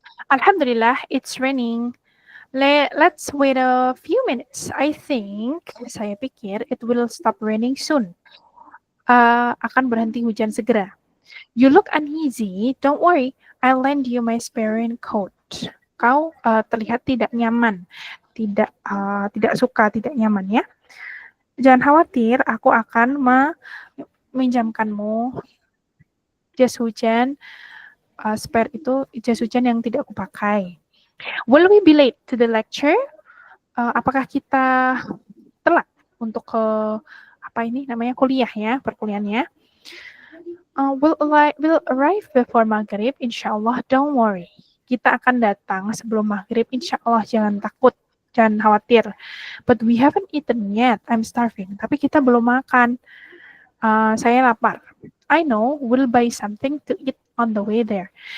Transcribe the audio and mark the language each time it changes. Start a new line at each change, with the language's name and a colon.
English: Alhamdulillah, it's raining. Let's wait a few minutes. I think,
Indonesian: saya pikir
English: it will stop raining soon.
Indonesian: Akan berhenti hujan segera.
English: You look uneasy. Don't worry, I'll lend you my spare raincoat.
Indonesian: Kau terlihat tidak nyaman, tidak suka, tidak nyaman ya. Jangan khawatir, aku akan meminjamkanmu jas hujan. Spare itu jas hujan yang tidak aku pakai.
English: Will we be late to the lecture?
Indonesian: Apakah kita telat untuk ke kuliah ya, perkuliahannya?
English: Will arrive before maghrib, insyaallah, don't worry.
Indonesian: Kita akan datang sebelum maghrib, insyaallah, jangan takut, jangan khawatir.
English: But we haven't eaten yet, I'm starving.
Indonesian: Tapi kita belum makan, saya lapar.
English: I know, we'll buy something to eat on the way there.